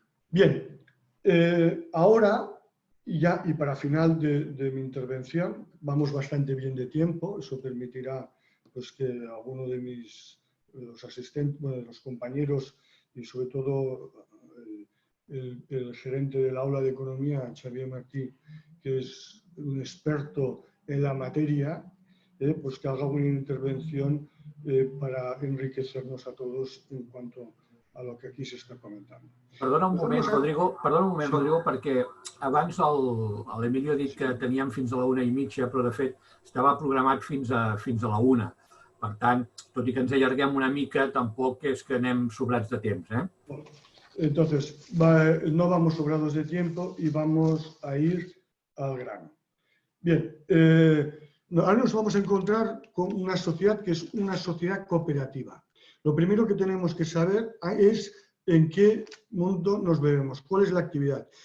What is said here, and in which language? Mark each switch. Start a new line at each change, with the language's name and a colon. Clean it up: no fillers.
Spanish: Bien, ahora ya, y para final de mi intervención, vamos bastante bien de tiempo, eso permitirá pues, que alguno de los asistentes, bueno, de los compañeros y sobre todo el gerente del aula de economía, Xavier Martí, que es un experto en la materia, pues que haga una intervención para enriquecernos a todos en cuanto a lo que aquí se està comentant.
Catalan: Perdona un moment, Rodrigo, perquè abans l'Emilio ha dit que teníem fins a la 1:30, però de fet estava programat fins a la 1. Per tant, tot i que ens allarguem una mica, tampoc és que anem sobrats de temps.
Spanish: Entonces, no vamos sobrados de tiempo y vamos a ir al grano. Bien, ahora nos vamos a encontrar con una sociedad que es una sociedad cooperativa. Lo primero que tenemos que saber es en qué mundo nos vemos, cuál es la actividad.